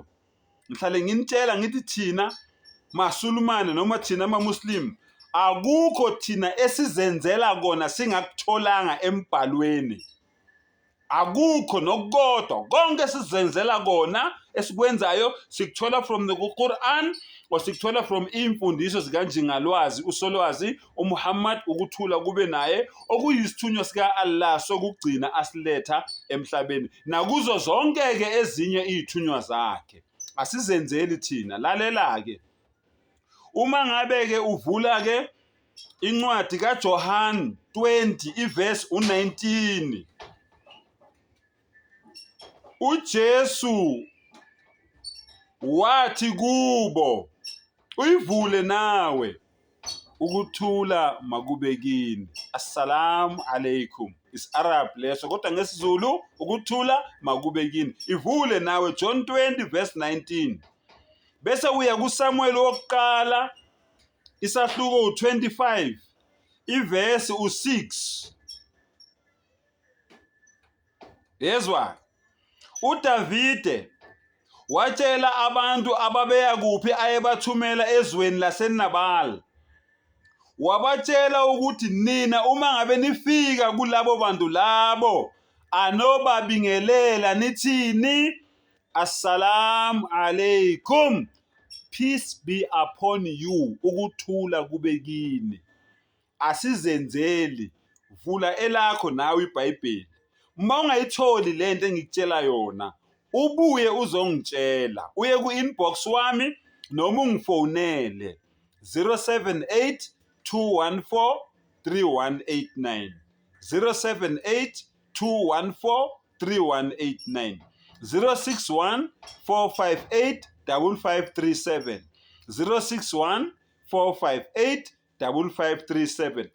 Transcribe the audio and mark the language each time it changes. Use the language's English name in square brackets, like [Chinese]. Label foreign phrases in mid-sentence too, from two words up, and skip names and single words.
[Zulu] Ngihlale nginitshela ngithi thina maSulumane noma thina amaMuslim akukho thina esizenzela kona singakutholanga embhalweni. Akukho nokukodwa, konke sizenzela kona esikwenzayo sikuthola [English] from the Quran [Zulu] or sikuthola from imfundiso zikaNjingalwazi uSolwazi uMuhammad ukuthula kube naye okuyisithunywa sika Allah sokugcina asiletha emhlabeni. Nakuzo zonke ke ezinye izithunywa zakhe. Asizenzeli thina. Lalela ke. Uma ngabe ke uvula ke incwadi kaJohn 20 iverse 19, uJesu wathi kubo, uyivule nawe, ukuthula makube kini. [Arabic] السلام عليكم. [English] Is Arab [Zulu] leso kodwa ngesiZulu ukuthula makube kini. Ivule nawe John 20 verse 19. Bese uya kuSamuel wokuqala isahluko u25 iverse u6. Yezwa uDavide watshela abantu ababeya kuphi ayebathumela ezweni laseNabal, wabatshela ukuthi nina uma ngabe nifika kulabo bantu labo anobabingelela nithini, [Arabic] السلام عليكم, [English] peace be upon you, [Zulu] ukuthula kube kini. Asizenzeli. Vula elakho nawe iBhayibheli. Uma ungayitholi lento engikutshela yona, ubuye uzongitshela. Uye ku-inbox wami noma ungifonele 078 214 3189 078 214 3189 061 458 5537 061 458 5537.